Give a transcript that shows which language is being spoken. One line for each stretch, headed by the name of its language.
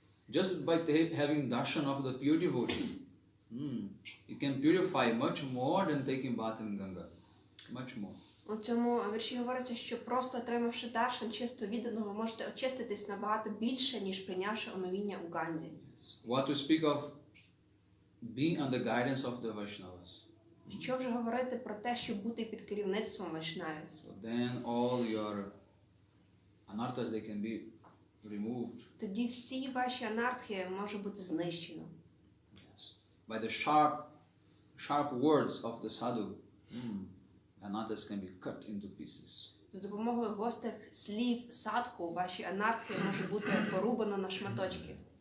English: Just by having darshan of the pure devotee, you can purify much more than taking bath in Ganga. Much more.
Ukrainian: У цьому вірші говориться, що просто отримавши даршан чисто відданого, ви можете очиститись набагато більше, ніж прийнявши омивіння у Ганді.
English: What to speak of being under guidance of the Vaishnavas.
Ukrainian: Що вже говорити про те, щоб бути під керівництвом вайшнавів?
English: So then all your anarthas, they can be removed.
Ukrainian: Тоді всі ваші анархи може бути знищено.
English: Yes. By the sharp words of the sadhu, anarthas can be cut into pieces.
Ukrainian: За допомогою гострих слів садху ваші анархи може бути порубано на шматочки.